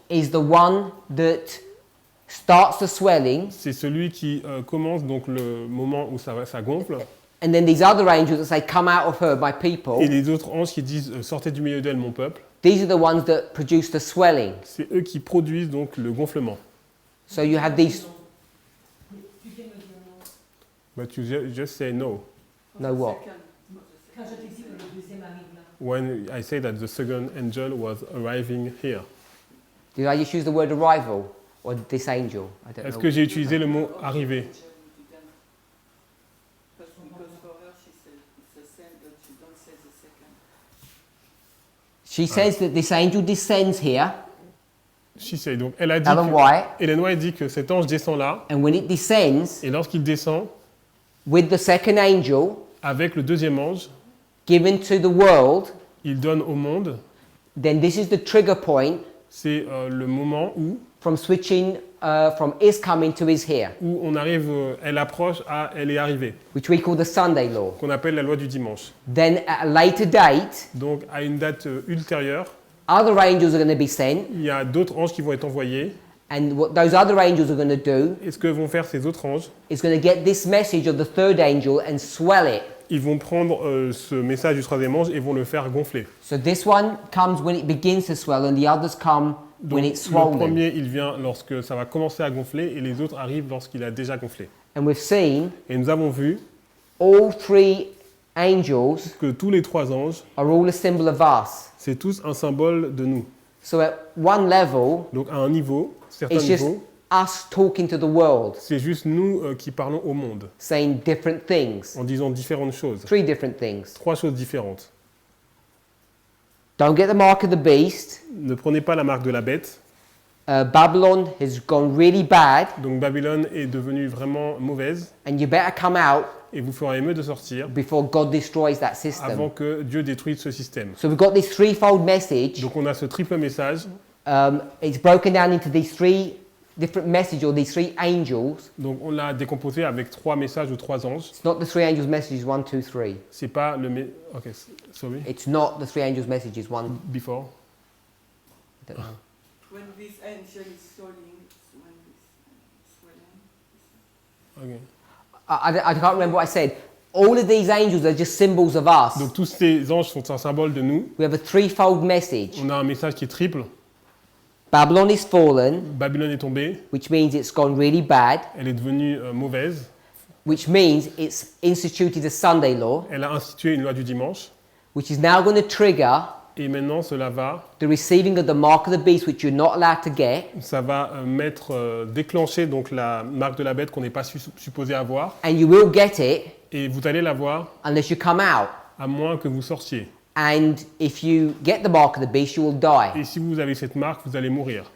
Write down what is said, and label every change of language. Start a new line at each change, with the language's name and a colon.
English: is the one that starts the swelling,
French: c'est celui qui commence donc le moment où ça gonfle,
English: and then these other angels that say, "Come out of her, my
French: et
English: people."
French: les autres anges qui disent sortez du milieu d'elle mon peuple,
English: These are the ones that produce the swelling.
French: c'est eux qui produisent donc le gonflement.
English: So you have these.
French: Tu viens me dire non.
English: But you just say no. No what?
French: Quand je te dis que le deuxième arrive là.
English: When I say that the second angel was arriving here. Did I just use the word arrival or this angel? I don't
French: Est-ce
English: know.
French: que j'ai utilisé le mot arriver?
English: Because for her, she said it's the same, but she don't say the second. She says that this angel descends here, She said,
French: donc elle a dit
English: Ellen
French: que,
English: White,
French: Ellen White dit que cet ange descend là,
English: and when it descends
French: et lorsqu'il descend,
English: with the second angel
French: avec le deuxième ange,
English: given to the world,
French: il donne au monde,
English: then this is the trigger point
French: c'est le moment
English: from switching from is coming to is here,
French: où on arrive, elle approche à elle est arrivée,
English: which we call the Sunday law.
French: qu'on appelle la loi du dimanche.
English: Then at a later date,
French: Donc à une date ultérieure,
English: other angels are going to be sent,
French: il y a d'autres anges qui vont être envoyés,
English: and what those other angels are going to do
French: et ce que vont faire ces autres anges,
English: is going to get this message of the third angel and swell it.
French: ils vont prendre ce message du troisième ange et vont le faire gonfler.
English: So this one comes when it begins to swell, and the others come
French: Donc
English: when it's
French: le
English: swollen.
French: premier, il vient lorsque ça va commencer à gonfler, et les autres arrivent lorsqu'il a déjà gonflé.
English: And we've seen
French: Et nous avons vu
English: all three angels
French: que tous les trois anges,
English: are all a symbol of us.
French: c'est tous un symbole de nous.
English: So at one level,
French: Donc à un niveau, certains
English: it's just
French: niveaux,
English: us talking to the world,
French: c'est juste nous qui parlons au monde,
English: saying different things,
French: en disant différentes choses.
English: three different things.
French: Trois choses différentes.
English: Don't get the mark of the beast.
French: Ne prenez pas la marque de la bête.
English: Babylon has gone really bad,
French: Donc Babylone est devenue vraiment mauvaise
English: and you better come out
French: et vous ferez mieux de sortir
English: before God destroys that system.
French: avant que Dieu détruise ce système.
English: So we've got this threefold message.
French: Donc on a ce triple message.
English: It's broken down into these three different messages, or these three angels.
French: Donc on l'a décomposé avec 3 messages ou 3 anges.
English: It's not the three angels' messages 1, 2, 3.
French: C'est pas le
English: OK, sorry. It's not the three angels' messages 1. Before. I don't know. When this angel is swelling, when this swelling. OK. I can't remember what I said. All of these angels are just symbols of us.
French: Donc tous ces anges sont un symbole de nous.
English: We have a threefold message.
French: On a un message qui est triple.
English: Babylon is fallen,
French: Babylone est tombée,
English: which means it's gone really bad,
French: elle est devenue mauvaise.
English: which means it's instituted a Sunday law,
French: Elle a institué une loi du dimanche.
English: which is now going to trigger
French: Et maintenant, cela va,
English: the receiving of the mark of the beast, which you're not allowed to get,
French: ça va déclencher donc la marque de la bête qu'on n'est pas supposé avoir.
English: and you will get it
French: Et vous allez l'avoir
English: unless you come out.
French: à moins que vous sortiez.
English: And if you get the mark of the beast, you will die.
French: Et si vous avez cette marque, vous allez mourir.